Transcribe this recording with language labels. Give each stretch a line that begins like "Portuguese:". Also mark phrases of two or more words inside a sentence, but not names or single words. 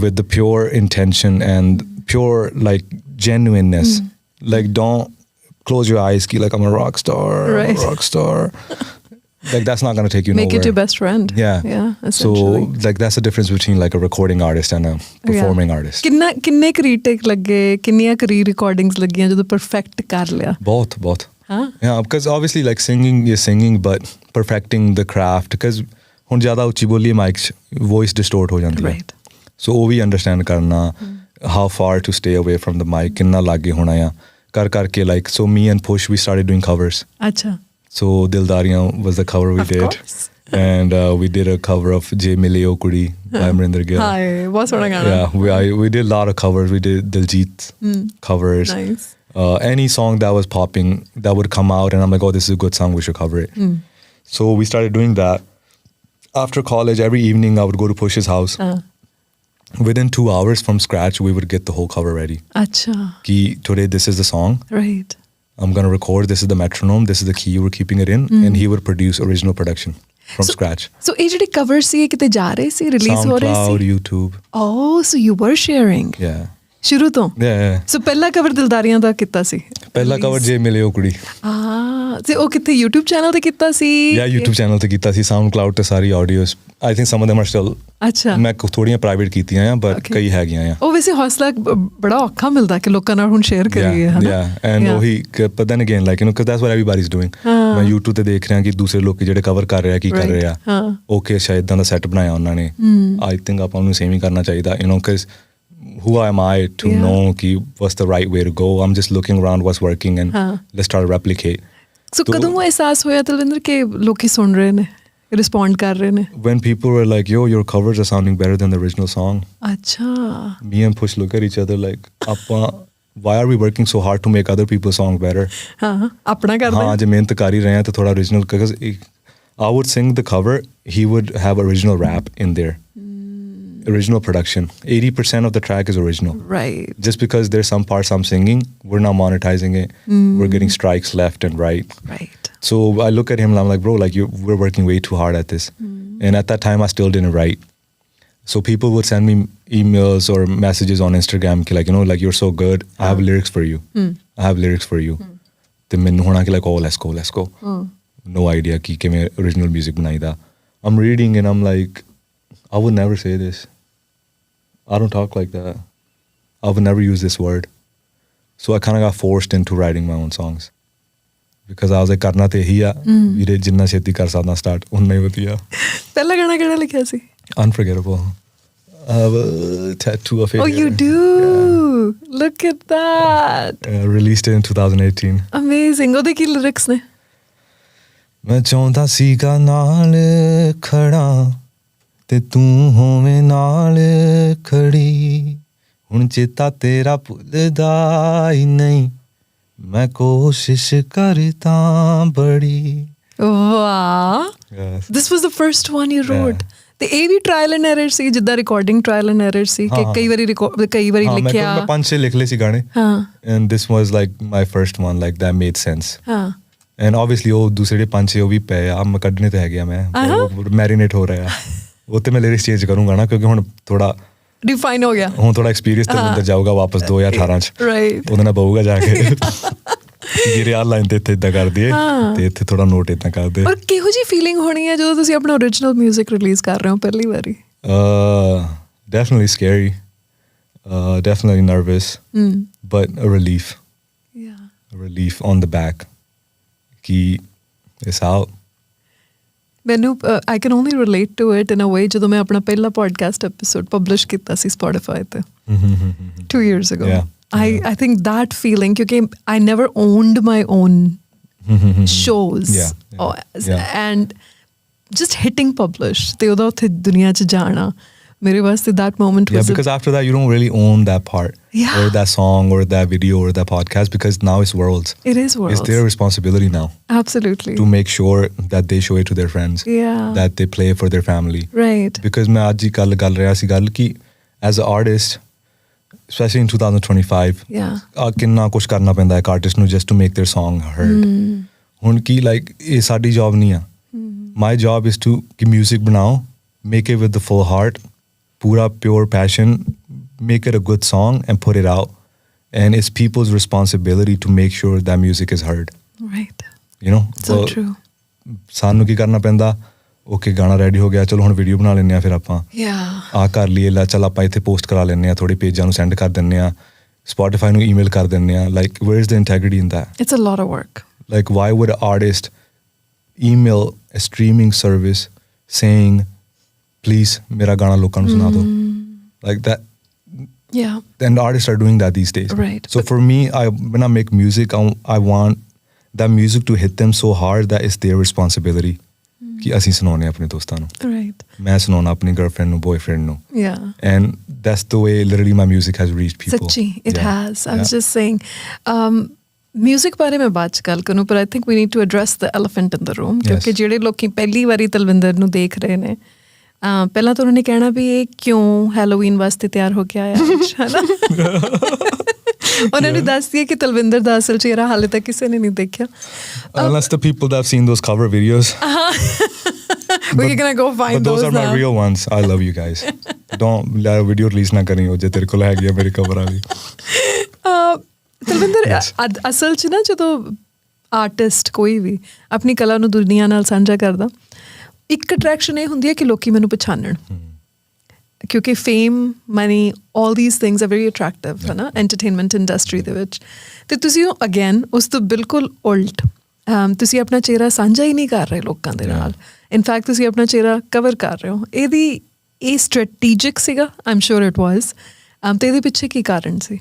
English: With the pure intention and pure like genuineness. Like don't close your eyes, like I'm a rock star, right. I'm a rock star. Like that's not going to take you Make nowhere. Make it your best friend. Yeah. So like that's the difference between like a recording artist and a performing artist.
Punjabi: ਕਿੰਨੇ ਕੁ ਰੀਟੇਕ ਲੱਗੇ, ਕਿੰਨੀਆਂ ਕੁ ਰੀ-ਰਿਕਾਰਡਿੰਗਸ ਲੱਗੀਆਂ ਜਦੋਂ ਪਰਫੈਕਟ ਕਰ ਲਿਆ? ਬਹੁਤ.
English: Yeah, because obviously like singing is singing, but perfecting the craft because
Punjabi: ਹੁਣ ਜ਼ਿਆਦਾ ਉੱਚੀ ਬੋਲੀ ਮਾਈਕ 'ਚ
English: voice distort
Punjabi: ਹੋ ਜਾਂਦੀ ਹੈ.
English: So
Punjabi: ਉਹ ਵੀ
English: understand ਕਰਨਾ, how far to stay away from the mic,
Punjabi: ਕਿੰਨਾ ਲਾਗੇ ਹੋਣਾ ਆ ਕਰਕੇ
English: like so me and Push we started doing covers. Acha. So Dildariyan was the cover we did. Course. And we did a cover of Je Mile O Kudi by Amrinder Gill. Hi, what's going on? Yeah, we did a lot of covers. We did Diljit covers. Nice. Any song that was popping that would come out and I'm like, oh, this is a good song, we should cover it. So we started doing that. After college, every evening I would go to Push's house. Within 2 hours from scratch, we would get the whole cover ready. Acha. Ki today this is the song. Right. I'm going to record, this is the metronome, this is the key, we're keeping it in. And he would produce original production from scratch.
Punjabi: So ਇਹ ਜਿਹੜੇ ਕਵਰ ਸੀ ਇਹ ਕਿਤੇ ਜਾ ਰਹੇ ਸੀ, ਰਿਲੀਜ਼ ਹੋ ਰਹੇ ਸੀ?
English: SoundCloud, YouTube. Oh, so you were sharing. Yeah.
Punjabi: ਸ਼ੁਰੂ ਤੋਂ?
English: Yeah.
Punjabi: So ਪਹਿਲਾ ਕਵਰ ਦਿਲਦਾਰੀਆਂ ਦਾ ਕੀਤਾ ਸੀ? ਪਹਿਲਾ ਕਵਰ ਜੇ ਮਿਲੇ ਉਹ ਕੁੜੀ. ਤੇ ਉਹ ਕਿੱਥੇ YouTube ਚੈਨਲ ਤੇ ਕੀਤਾ ਸੀ? Yeah, YouTube ਚੈਨਲ ਤੇ ਕੀਤਾ ਸੀ, SoundCloud ਤੇ ਸਾਰੀ ਆਡੀਓਜ਼.
English: I think some of them are still.
Punjabi: ਅੱਛਾ. ਮੈਂ ਥੋੜੀਆਂ ਪ੍ਰਾਈਵੇਟ ਕੀਤੀਆਂ ਆ but ਕਈ ਹੈਗੀਆਂ ਆ. ਉਹ ਵੈਸੇ ਹੌਸਲਾ ਬੜਾ ਔਖਾ ਮਿਲਦਾ ਕਿ ਲੋਕਾਂ ਨਾਲ ਹੁਣ ਸ਼ੇਅਰ ਕਰੀਏ, ਹੈ ਨਾ?
English: Yeah, and ਉਹੀ but then again like because that's what everybody's doing.
Punjabi: ਮੈਂ YouTube ਤੇ ਦੇਖ ਰਿਹਾ ਕਿ ਦੂਸਰੇ ਲੋਕ ਜਿਹੜੇ ਕਵਰ ਕਰ ਰਹੇ ਆ ਕੀ ਕਰ ਰਹੇ ਆ. Okay, ਸ਼ਾਇਦ ਇਦਾਂ ਦਾ ਸੈੱਟ ਬਣਾਇਆ ਉਹਨਾਂ ਨੇ. I think ਆਪਾਂ ਨੂੰ ਸੇਮ ਹੀ ਕਰਨਾ ਚਾਹੀਦਾ,
English: because who am I to know ki what's the right way to go? I'm just looking around what's working and let's try to replicate.
Punjabi: So ਕਦੋਂ ਉਹ ਅਹਿਸਾਸ ਹੋਇਆ ਤਲਵਿੰਦਰ ਕਿ ਲੋਕੀ ਸੁਣ ਰਹੇ ਨੇ, ਰਿਸਪੌਂਡ ਕਰ ਰਹੇ ਨੇ?
English: When people were like, yo, your covers are sounding better than the original song. Acha. Me and Push look at each other like, why are we working so hard to make other people's songs better?
Punjabi: ਆਪਣਾ ਕਰਦੇ? ਹਾਂ, ਜੇ ਮਿਹਨਤ ਕਰ ਹੀ ਰਹੇ ਹਾਂ ਤਾਂ ਥੋੜਾ
English: original, because I would sing the cover, he would have original rap in there. Original production. 80% of the track is original. Right. Just because there's some parts I'm singing, we're not monetizing it. We're getting strikes left and right. Right. So I look at him and I'm like, bro, like we're working way too hard at this. And at that time, I still didn't write. So people would send me emails or messages on Instagram, like, like you're so good. I have lyrics for you. I have lyrics for you.
Punjabi: ਤੇ ਮੈਨੂੰ ਹੋਣਾ ਕਿ
English: like oh let's go no idea
Punjabi: ਕਿ ਕਿਵੇਂ
English: original music ਬਣਾਈਦਾ. I'm reading and I'm like I would never say this. I don't talk like that. I would never use this word. So I kind of got forced into writing my own songs. Because I was like
Punjabi: ਕਰਨਾ ਤੇ ਇਹੀ ਆ ਵੀਰੇ ਜਿੰਨਾ ਛੇਤੀ ਕਰ ਸਕਦਾ ਸਟਾਰਟ ਉਨਾ ਹੀ ਵਧੀਆ. ਪਹਿਲਾ ਗਾਣਾ ਕਿਹੜਾ ਲਿਖਿਆ ਸੀ?
English: Unforgettable. I have a tattoo of it. Oh, you do? Yeah. Look at that. Released it in 2018. Amazing.
Punjabi: ਉਹਦੇ ਕੀ ਲਿਰਿਕਸ ਨੇ? ਮੈਂ ਚਾਹੁੰਦਾ ਸੀਗਾ ਨਾਲ ਖੜਾ ਤੇ ਤੂੰ ਹੋਵੇਂ ਨਾਲ ਖੜੀ ਹੁਣ ਚੇਤਾ ਤੇਰਾ ਭੁੱਲਦਾ ਹੀ ਨਹੀਂ ਮੈਂ ਕੋਸ਼ਿਸ਼ ਕਰਦਾ ਬੜੀ. ਵਾਹ.
English: This was the first one you wrote.
Punjabi: ਤੇ ਇਹ ਵੀ
English: trial and error
Punjabi: ਸੀ ਜਿੱਦਾਂ ਰਿਕਾਰਡਿੰਗ
English: trial and error
Punjabi: ਸੀ ਕਿ ਕਈ ਵਾਰੀ ਲਿਖਿਆ. ਮੈਂ 5-6 ਲਿਖ ਲਏ ਸੀ ਗਾਣੇ.
English: And this was like my first one like that made sense.
Punjabi: And obviously ਉਹ ਦੂਸਰੇ 5-6 ਉਹ ਵੀ ਪਏ ਆ ਮੈਂ ਕੱਢਣੇ ਤੇ ਹੈਗੇ ਆ ਮੈਂ ਮੈਰੀਨੇਟ ਹੋ ਰਿਹਾ ਉਹ ਤੇ ਮੈਂ
English: lyrics change
Punjabi: ਕਰੂੰਗਾ ਨਾ ਕਿਉਂਕਿ ਹੁਣ ਥੋੜਾ ਡਿਫਾਈਨ ਹੋ ਗਿਆ ਹੁਣ ਥੋੜਾ ਐਕਸਪੀਰੀਅੰਸ ਤੇ ਅੰਦਰ ਜਾਊਗਾ ਵਾਪਸ 2018 ਚ ਉਹਦੇ ਨਾਲ ਬਹੂਗਾ ਜਾ ਕੇ ਜਿਹੜੇ ਆ ਲਾਈਨ ਤੇ ਇੱਥੇ ਇਦਾਂ ਕਰਦੇ ਤੇ ਇੱਥੇ ਥੋੜਾ ਨੋਟ ਇਦਾਂ ਕਰਦੇ. ਪਰ ਕਿਹੋ ਜਿਹੀ ਫੀਲਿੰਗ ਹੋਣੀ ਹੈ ਜਦੋਂ ਤੁਸੀਂ ਆਪਣਾ
English: original music release
Punjabi: ਕਰ ਰਹੇ ਹੋ ਪਹਿਲੀ ਵਾਰੀ?
English: Definitely scary, definitely nervous, but a relief. A relief on the back ਕਿ it's out.
Punjabi: ਮੈਨੂੰ
English: I can only relate to it in a way
Punjabi: ਜਦੋਂ ਮੈਂ ਆਪਣਾ ਪਹਿਲਾ
English: podcast episode publish
Punjabi: ਕੀਤਾ ਸੀ Spotify ਤੇ
English: 2 years ago. I think that feeling ਕਿਉਂਕਿ I never owned my own shows and just hitting publish
Punjabi: ਤੇ ਉਹਦਾ ਉੱਥੇ ਦੁਨੀਆ 'ਚ ਜਾਣਾ ਮੇਰੇ ਵਾਸਤੇ
English: that moment was because after that you don't really own that part or that song or that video or that podcast because now it's Worlds. It is Worlds. It's their responsibility now. Absolutely. To make sure that they show it to their friends. That they play for their family. Right.
Punjabi: Because ਮੈਂ ਅੱਜ ਹੀ ਗੱਲ ਰਿਹਾ ਸੀ ਗੱਲ ਕਿ
English: as an artist especially in 2025
Punjabi: ਕਿੰਨਾ ਕੁਛ ਕਰਨਾ ਪੈਂਦਾ ਹੈ ਆਰਟਿਸਟ ਨੂੰ
English: just to make their song heard.
Punjabi: ਹੁਣ ਕੀ like ਇਹ ਸਾਡੀ ਜੌਬ ਨਹੀਂ ਆ.
English: My job is to ਕਿ music ਬਣਾਓ make it with the full heart pura pure passion make it a good song and put it out and it's people's responsibility to make sure that music is heard. Right. You know so true.
Punjabi: ਸਾਨੂੰ ਕੀ ਕਰਨਾ ਪੈਂਦਾ ਓਕੇ ਗਾਣਾ ਰੈਡੀ ਹੋ ਗਿਆ ਚਲੋ ਹੁਣ ਵੀਡੀਓ ਬਣਾ ਲੈਂਦੇ ਆ ਫਿਰ ਆਪਾਂ ਆ ਕਰ ਲਈਏ ਲੈ ਚੱਲ ਆਪਾਂ ਇੱਥੇ ਪੋਸਟ ਕਰਾ ਲੈਂਦੇ ਆ ਥੋੜੇ ਪੇਜਾਂ ਨੂੰ ਸੈਂਡ ਕਰ ਦਿੰਦੇ ਆ Spotify ਨੂੰ ਈਮੇਲ ਕਰ ਦਿੰਦੇ ਆ
English: like where is the integrity in that? It's a lot of work. Like why would an artist email a streaming service saying please
Punjabi: ਮੇਰਾ ਗਾਣਾ ਲੋਕਾਂ ਨੂੰ ਸੁਣਾ ਦਿਓ
English: like that. And artists are doing that these days. Right. So for me when I make music I want that music to hit them so hard that it's their responsibility
Punjabi: ਕਿ ਅਸੀਂ ਸੁਣਾਉਣੇ ਆਪਣੇ ਦੋਸਤਾਂ ਨੂੰ
English: right
Punjabi: ਮੈਂ ਸੁਣਾਉਣਾ ਆਪਣੀ ਗਰਲਫ੍ਰੈਂਡ ਨੂੰ ਬॉयਫ੍ਰੈਂਡ ਨੂੰ
English: and that's the way literally my music has reached people.
Punjabi: ਸੱਚੀ
English: it has. I was just saying
Punjabi: ਮਿਊਜ਼ਿਕ ਬਾਰੇ ਮੈਂ ਬਾਅਦ 'ਚ ਗੱਲ ਕਰੂੰ ਪਰ
English: I think we need to address the elephant in the room
Punjabi: ਕਿਉਂਕਿ ਜਿਹੜੇ ਲੋਕੀ ਪਹਿਲੀ ਵਾਰੀ ਤਲਵਿੰਦਰ ਨੂੰ ਦੇਖ ਰਹੇ ਨੇ ਪਹਿਲਾਂ ਤਾਂ ਉਹਨਾਂ ਨੇ ਕਹਿਣਾ ਵੀ ਇਹ ਕਿਉਂ ਹੈਲੋਵੀਨ ਵਾਸਤੇ ਤਿਆਰ ਹੋ ਕੇ ਆਇਆ ਹੈ ਨਾ ਉਹਨਾਂ ਨੇ ਦੱਸ ਦਿਆ ਕਿ ਤਲਵਿੰਦਰ ਦਾ ਅਸਲ ਚਿਹਰਾ ਹਾਲੇ ਤੱਕ ਕਿਸੇ ਨੇ ਨਹੀਂ ਦੇਖਿਆ
English: unless the people that have seen those cover videos. We're gonna go find those are my real ones. I love you guys. Don't let a video release
Punjabi: ਨਾ ਕਰੀ ਹੋ ਜੇ ਤੇਰੇ ਕੋਲ ਹੈਗੀ ਆ ਮੇਰੀ ਕਵਰ ਵਾਲੀ. ਤਲਵਿੰਦਰ ਅਸਲ 'ਚ ਨਾ ਜਦੋਂ ਆਰਟਿਸਟ ਕੋਈ ਵੀ ਆਪਣੀ ਕਲਾ ਨੂੰ ਦੁਨੀਆ ਨਾਲ ਸਾਂਝਾ ਕਰਦਾ ਇੱਕ ਅਟਰੈਕਸ਼ਨ ਇਹ ਹੁੰਦੀ ਹੈ ਕਿ ਲੋਕੀ ਮੈਨੂੰ ਪਛਾਣਨ ਕਿਉਂਕਿ
English: fame money all these things are very attractive
Punjabi: ਹੈ ਨਾ
English: entertainment industry
Punjabi: ਦੇ ਵਿੱਚ ਅਤੇ ਤੁਸੀਂ ਉਹ ਅਗੇਨ ਉਸ ਤੋਂ ਬਿਲਕੁਲ ਉਲਟ ਤੁਸੀਂ ਆਪਣਾ ਚਿਹਰਾ ਸਾਂਝਾ ਹੀ ਨਹੀਂ ਕਰ ਰਹੇ ਲੋਕਾਂ ਦੇ ਨਾਲ ਇਨਫੈਕਟ ਤੁਸੀਂ ਆਪਣਾ ਚਿਹਰਾ ਕਵਰ ਕਰ ਰਹੇ ਹੋ ਇਹ ਸਟ੍ਰੈਟੇਜਿਕ ਸੀਗਾ
English: I'm sure it was
Punjabi: ਅਤੇ ਇਹਦੇ ਪਿੱਛੇ ਕੀ ਕਾਰਨ ਸੀ?